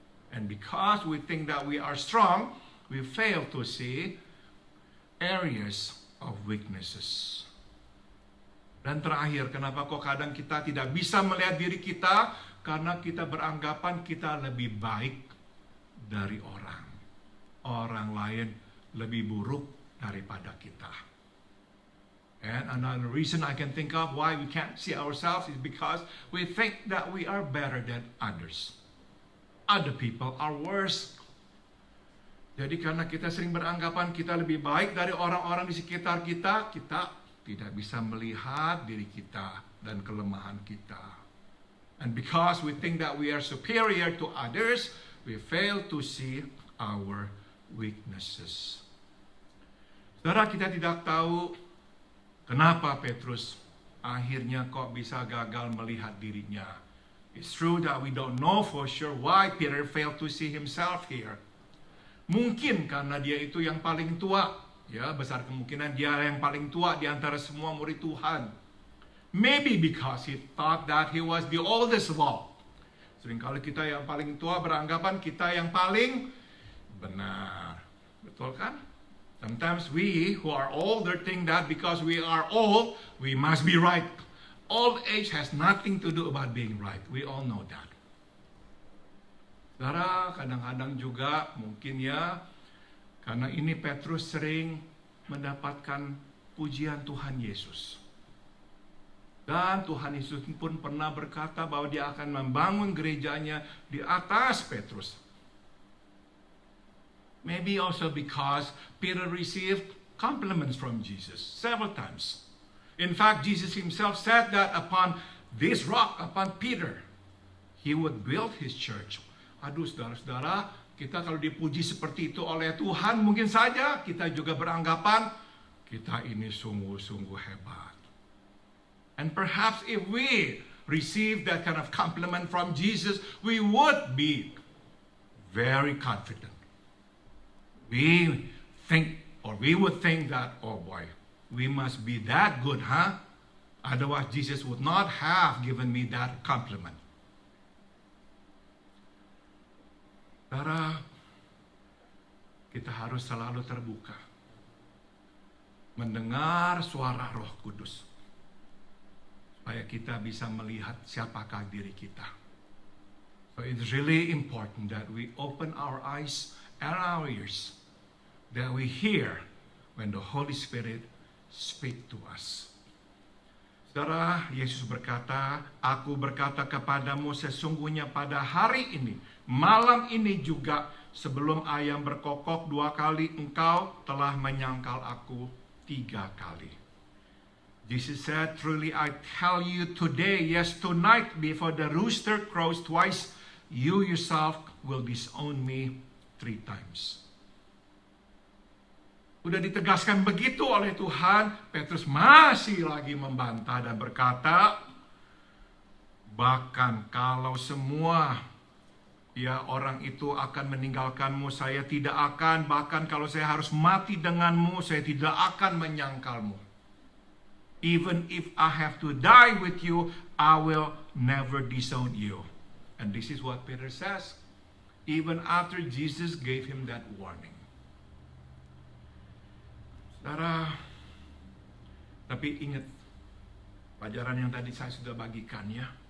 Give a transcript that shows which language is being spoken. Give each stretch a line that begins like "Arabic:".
English: And because we think that we are strong, we fail to see areas of weaknesses.
Indonesian: Dan terakhir, kenapa kok kadang kita tidak bisa melihat diri kita? Karena kita beranggapan kita lebih baik dari orang. Orang lain lebih buruk daripada kita.
English: And another reason I can think of why we can't see ourselves is because we think that we are better than others. Other people are worse.
Indonesian: Jadi karena kita sering beranggapan kita lebih baik dari orang-orang di sekitar kita, kita tidak bisa melihat diri kita dan kelemahan kita.
English: And because we think that we are superior to others, we fail to see our weaknesses.
Indonesian: Saudara, kita tidak tahu kenapa Petrus akhirnya kok bisa gagal melihat dirinya.
English: It's true that we don't know for sure why Peter failed to see himself here.
Indonesian: Mungkin karena dia itu yang paling tua. Ya, besar kemungkinan dia yang paling tua di antara semua murid Tuhan.
English: Maybe because he thought that he was the oldest of all.
Indonesian: Seringkali kita yang paling tua beranggapan kita yang paling benar. Betul kan?
English: Sometimes we who are older think that because we are old, we must be right. Old age has nothing to do about being right. We all know that.
Indonesian: Saudara, kadang-kadang juga mungkin ya, karena ini Petrus sering mendapatkan pujian Tuhan Yesus. Dan Tuhan Yesus pun pernah berkata bahwa dia akan membangun gerejanya di atas Petrus.
English: Maybe also because Peter received compliments from Jesus several times. In fact, Jesus himself said that upon this rock, upon Peter, he would build his church.
Indonesian: Aduh, saudara-saudara, kita kalau dipuji seperti itu oleh Tuhan, mungkin saja kita juga beranggapan kita ini sungguh-sungguh hebat.
English: And perhaps if we receive that kind of compliment from Jesus, we would be very confident. We would think that, oh boy, we must be that good, huh? Otherwise, Jesus would not have given me that compliment.
Indonesian: Saudara, kita harus selalu terbuka mendengar suara Roh Kudus supaya kita bisa melihat siapakah diri kita.
English: So it's really important that we open our eyes and our ears, that we hear when the Holy Spirit speak to us.
Indonesian: Saudara, Yesus berkata, "Aku berkata kepadamu sesungguhnya pada hari ini, malam ini juga, sebelum ayam berkokok 2 kali, engkau telah menyangkal aku 3 kali."
English: Jesus said, "Truly I tell you today, yes tonight, before the rooster crows twice, you yourself will disown me 3 times."
Indonesian: Udah ditegaskan begitu oleh Tuhan, Petrus masih lagi membantah dan berkata, bahkan kalau semua orang itu akan meninggalkanmu, saya tidak akan. Bahkan kalau saya harus mati denganmu, saya tidak akan menyangkalmu.
English: Even if I have to die with you, I will never disown you. And this is what Peter says, even after Jesus gave him that warning.
Indonesian: Saudara, tapi ingat pelajaran yang tadi saya sudah bagikan ya.